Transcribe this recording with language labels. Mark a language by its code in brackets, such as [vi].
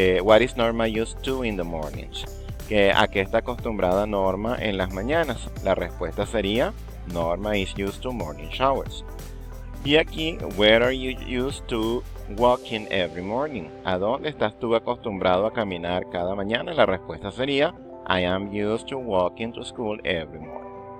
[en] What is Norma used to in the mornings? [es] ¿A qué está acostumbrada Norma en las mañanas? La respuesta sería: [en] Norma is used to morning showers. [es] Y aquí, [en] where are you used to walking every morning? [es] ¿A dónde estás tú acostumbrado a caminar cada mañana? La respuesta sería: [en] I am used to walking to school every morning.